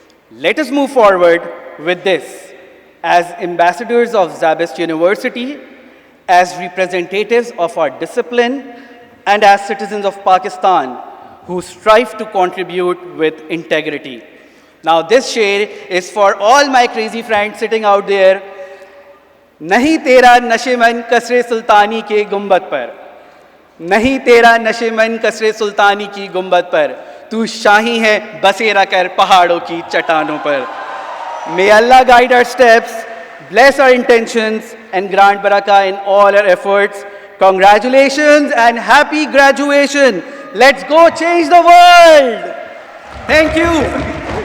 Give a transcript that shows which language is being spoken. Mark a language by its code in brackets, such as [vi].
[en] Let us move forward with this as ambassadors of Zabist University, as representatives of our discipline, and as citizens of Pakistan who strive to contribute with integrity. Now this share is for all my crazy friends sitting out there. [hi] नहीं तेरा नशेमन कसरे सुल्तानी के गुंबद पर, नहीं तेरा नशेमन कसरे सुल्तानी की गुंबद पर, तू शाही है बसेरा कर पहाड़ों की चट्टानों पर. [en] May Allah guide our steps, bless our intentions, and grant barakah in all our efforts. Congratulations and happy graduation. Let's go change the world. Thank you.